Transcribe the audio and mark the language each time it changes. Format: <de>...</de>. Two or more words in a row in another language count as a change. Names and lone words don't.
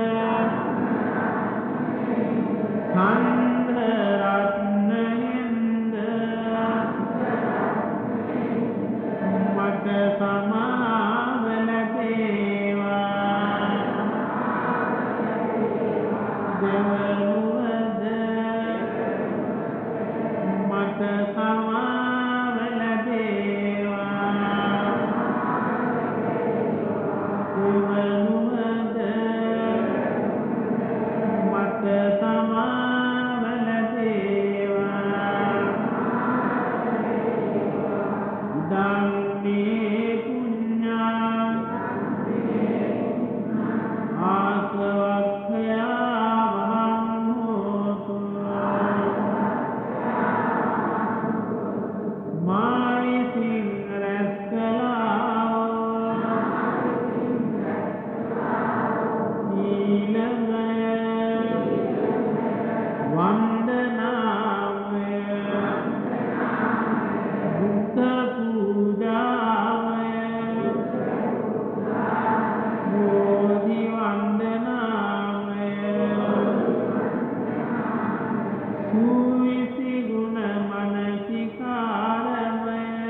<si>සංඝ රත්නයෙන්ද මට සමාව ලැබේවා දෙවනුවද මට සමාව ලැබේවා දෙවනුවද මට සමාව ලැබේවා</si> <pi>ධම්මේ පුඤ්ඤා ආසවක්ඛයා වහං හෝතු</pi> <si>මා විසින් රැස් කළා සීලමය වන්දනාමය බුද්ධ පූජාමය බෝධි වන්දනාමය සුවිසි ගුණ මනසිකාරමය</si>